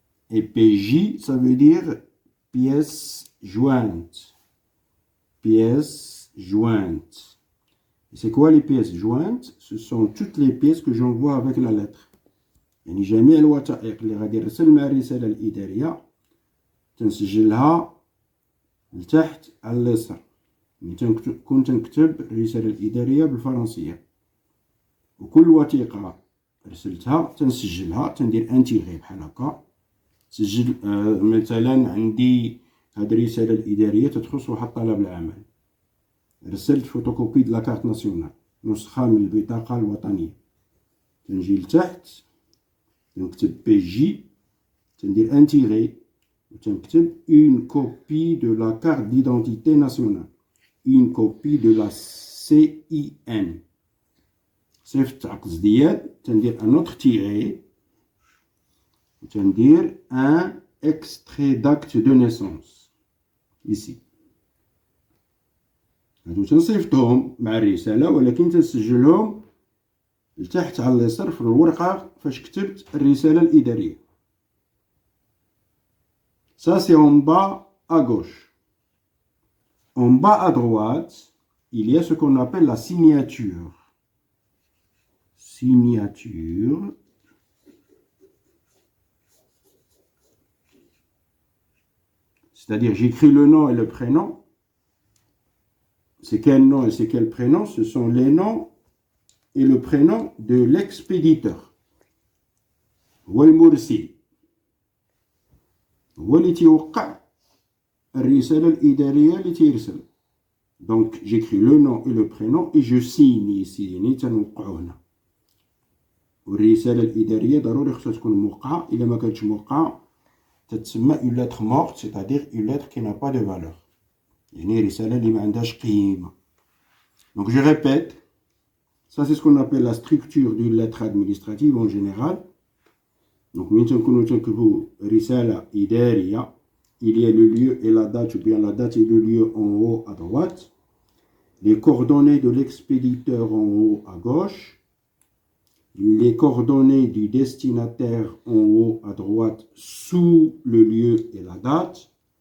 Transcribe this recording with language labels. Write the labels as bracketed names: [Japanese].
[French] Et PJ, ça veut dire pièce jointe. Pièce jointe. Et c'est quoi les pièces jointes? Ce sont toutes les pièces que j'envoie avec la lettre. [Arabic] يعني جميع الوثائق اللي غادي نرسل مع الرسالة الإدارية تنسجلها لتحت على اليسار. كنت نكتب الرسالة الإدارية بالفرنسية، وكل وثيقة رسلتها تنسجلها، تندير انتيغي بحال هكا. تسجل مثلا عندي هاد الرسالة الإدارية تخص واحد طلب العمل، رسلت فوتوكوبي د لاكارت ناسيونال، نسخة من البطاقة الوطنية، تنجي لتحت تنكتب بي جي، تندير انتيغي وتنكتب une copie de la carte d'identité nationale, une copie de la CIN. [French] صيفط عقز ديال، تندير un autre tiré وتندير un extrait d'acte de naissance ici. [Arabic] هادو تنصيفطهم مع الرسالة، ولكن تنسجلهم لتحت على اليسار في الورقة فاش كتبت الرسالة الإدارية. [French] Ça c'est en bas à gauche. En bas à droite, il y a ce qu'on appelle la signature. Signature. C'est-à-dire j'écris le nom et le prénom. C'est quel nom et c'est quel prénom? Ce sont les noms et le prénom de l'expéditeur. [Arabic] هو المرسل، هو اللي تيوقع الرسالة الإدارية اللي تيرسل. [French] Donc j'écris le nom et le prénom et je signe ici، يعني تنوقعو هنا. [Arabic] والرسالة الإدارية ضروري خصها تكون موقعة، إلا ما كانتش موقعة تتسمى une lettre morte، c'est-à-dire une lettre qui n'a pas de valeur، يعني رسالة اللي ما عندهاش قيمة. [French] Donc je répète, ça c'est ce qu'on appelle la structure d'une lettre administrative en général. Donc من تنكونو تنكتبو رسالة إدارية، il y a le lieu et la date, ou bien la date et le lieu en haut à droite, les coordonnées de l'expéditeur en haut à gauche, les coordonnées du destinataire en haut à droite sous le lieu et la date.